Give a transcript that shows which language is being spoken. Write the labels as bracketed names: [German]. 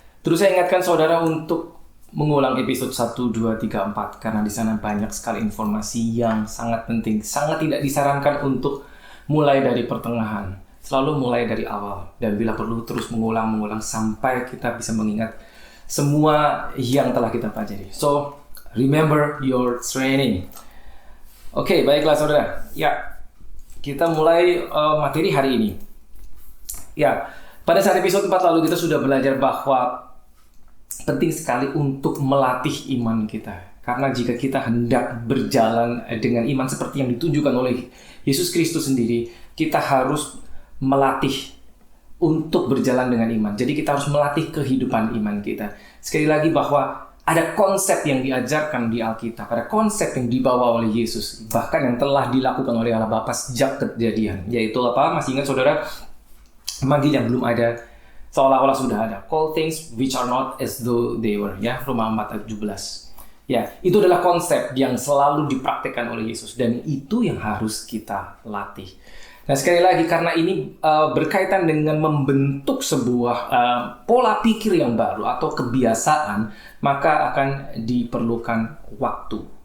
[Indonesian] Terus saya ingatkan saudara untuk mengulang episode 1, 2, 3, 4 karena di sana banyak sekali informasi yang sangat penting. Sangat tidak disarankan untuk mulai dari pertengahan, selalu mulai dari awal. Dan bila perlu terus mengulang sampai kita bisa mengingat semua yang telah kita pelajari. [English] So, remember your training. [Indonesian] Oke, baiklah saudara. Ya, kita mulai materi hari ini. Ya, pada saat episode 4 lalu kita sudah belajar bahwa penting sekali untuk melatih iman kita. Karena jika kita hendak berjalan dengan iman seperti yang ditunjukkan oleh Yesus Kristus sendiri, kita harus melatih untuk berjalan dengan iman. Jadi kita harus melatih kehidupan iman kita. Sekali lagi bahwa ada konsep yang diajarkan di Alkitab, ada konsep yang dibawa oleh Yesus, bahkan yang telah dilakukan oleh Allah Bapa sejak kejadian. Yaitu apa? Masih ingat saudara? Manggil yang belum ada, seolah-olah sudah ada. [English] Call things which are not as though they were. [Indonesian] Ya, Roma 4 ayat 17. Ya, itu adalah konsep yang selalu dipraktikkan oleh Yesus. Dan itu yang harus kita latih. Nah, sekali lagi karena ini berkaitan dengan membentuk sebuah pola pikir yang baru atau kebiasaan, maka akan diperlukan waktu.